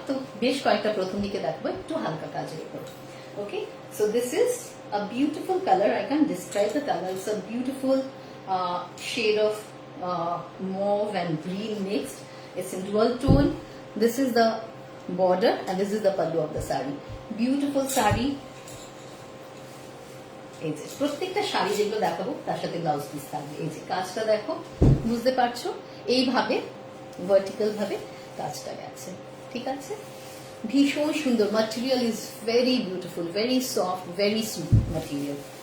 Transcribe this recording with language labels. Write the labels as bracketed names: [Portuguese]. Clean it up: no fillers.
[Bangla] তো বেশ কয়েকটা প্রথম দিকে দেখবো একটু হালকা কাজের উপর। [English] Okay, so this is a beautiful color. I can't describe the color. It's a beautiful shade of mauve and green mixed. It's in dual tone. This is the border and this is the pallu of the saree. Beautiful saree. [Bangla] এই যে প্রত্যেকটা শাড়ি যেগুলো দেখাবো তার সাথে blouse piece থাকবে। এই যে কাজটা দেখো, বুঝতে পারছো, এইভাবে ভার্টিক্যাল ভাবে কাজটা গেছে। ঠিক আছে, ভীষণ সুন্দর। [English] Material is very beautiful, very soft, very smooth material.